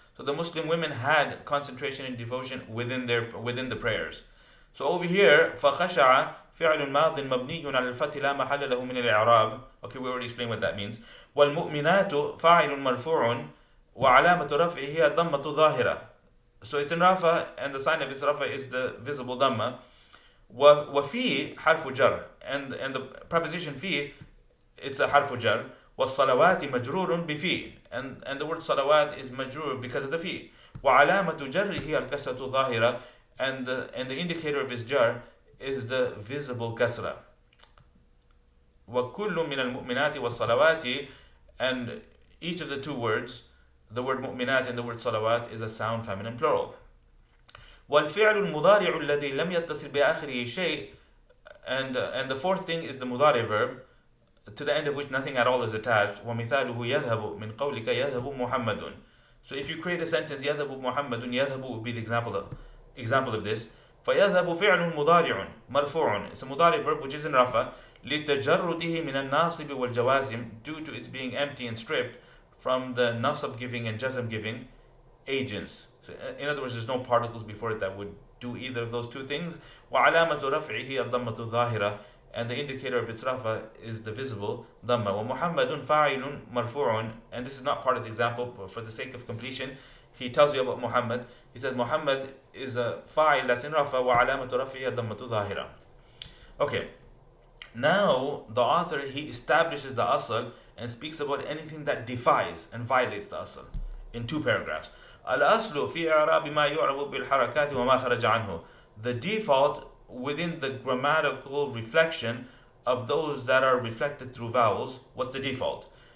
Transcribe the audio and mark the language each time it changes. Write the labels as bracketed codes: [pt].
[en] So the Muslim women had concentration and devotion within the prayers. So over here, [ar] فخشع فعل ماض مبني على الفتح لا محل له من الإعراب. [en] Okay, we already explained what that means. [ar] والمؤمنات فاعل مرفوع وعلامة رفعه هي الضمة ظاهرة. [en] So it's in rafa, and the sign of its rafa is the visible dhamma. [ar] وفي حرف جر, [en] and the preposition في, it's a حرف جر. [ar] والصلوات مجرور بفي, [en] and the word salawat is majrur because of the fi. [ar] وعلامة جره هي الكسرة ظاهرة, [en] and the indicator of his jar is the visible kasra. [ar] وكل من المؤمنات والصلوات, [en] and each of the two words, the word mu'minat and the word salawat, is a sound feminine plural. [ar] والفعل المضارع الذي لم يتصل بآخره شيء, [en] and the fourth thing is the mudari verb, to the end of which nothing at all is attached. [ar] ومثاله يذهب من قولك يذهب محمد. [en] So if you create a sentence يذهب محمد, يذهب would be the example of this. [ar] فيذهب فعل مضارع مرفوع. [en] It's a mudari verb which is in rafa [ar] لتجرده من الناصب والجوازم, [en] due to its being empty and stripped from the Naṣb giving and Jazm giving agents. So in other words, there's no particles before it that would do either of those two things. [ar] وعلامة رفعه الضمة الظاهرة, [en] and the indicator of its rafa is the visible dhamma. [ar] ومحمد فاعل مرفوع, [en] and this is not part of the example, but for the sake of completion, he tells you about Muhammad. He says Muhammad is a fa'il that's in rafa, [ar] وعلامة رفعه الضمة الظاهرة. [en] Okay, now the author, he establishes the asl and speaks about anything that defies and violates the asl in two paragraphs. [ar] الأصل في إعراب ما يعرب بالحركات وما خرج عنه. [en] The default within the grammatical reflection of those that are reflected through vowels, what's the default?